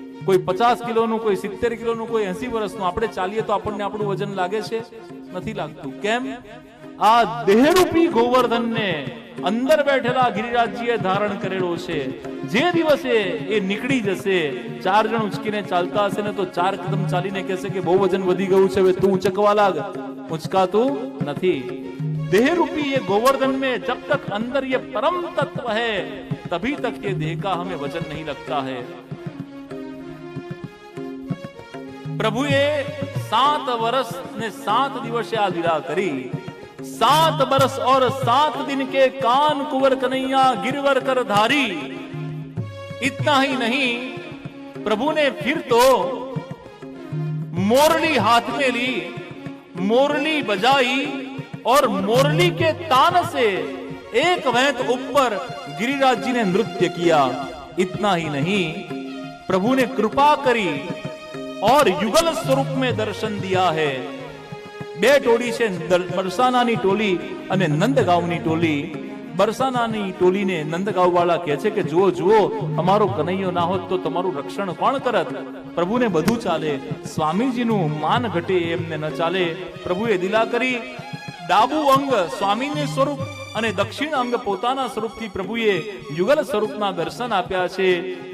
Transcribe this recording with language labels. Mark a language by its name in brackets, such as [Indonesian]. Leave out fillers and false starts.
[Gujarati] કોઈ 50 કિલોનું, કોઈ 70 કિલોનું, કોઈ 80 વર્ષનું. આપણે ચાલીએ તો આપણને આપણું વજન લાગે છે? નથી લાગતું. કેમ? આ દેહરૂપી ગોવર્ધનને અંદર બેઠેલા ગિરિરાજજીએ ધારણ કરેલો છે. જે દિવસે એ નીકળી જશે, 4 જણ ઉંચકીને ચાલતા હશે ને તો 4 કદમ ચાલીને કહેશે કે બહુ વજન વધી ગયું છે, હવે તું ઉંચકવા લાગ. ઉંચકાતું નથી. [Hindi] देहरूपी ये गोवर्धन में जब तक अंदर ये परम तत्व है तभी तक ये देह का हमें वजन नहीं लगता है। [Gujarati] प्रभुए 7 वर्ष ने 7 दिवस आ लीला करी। [Hindi] 7 बरस और 7 दिन के कान कुंवर कन्हैया गिरवर कर धारी। इतना ही नहीं, प्रभु ने फिर तो मोरली हाथ में ली, मोरली बजाई और मोरली के तान से एक वैंत ऊपर गिरिराज जी ने नृत्य किया। इतना ही नहीं, प्रभु ने कृपा करी और युगल स्वरूप में दर्शन दिया है। 2 टोली से बरसानानी टोली [Gujarati] અને નંદગાંવની ટોલી। બરસાનાની ટોલીને નંદગાંવ વાળા કહે છે કે જુઓ જુઓ, અમારો કનૈયો ના હોત તો તમારું રક્ષણ કોણ કરત? પ્રભુને બધું ચાલે, સ્વામીજીનું માન ઘટે એમને ન ચાલે। પ્રભુએ દિલા કરી, ડાબુ અંગ સ્વામીનું સ્વરૂપ અને દક્ષિણ અંગ પોતાના સ્વરૂપથી પ્રભુએ યુગલ સ્વરૂપના દર્શન આપ્યા છે।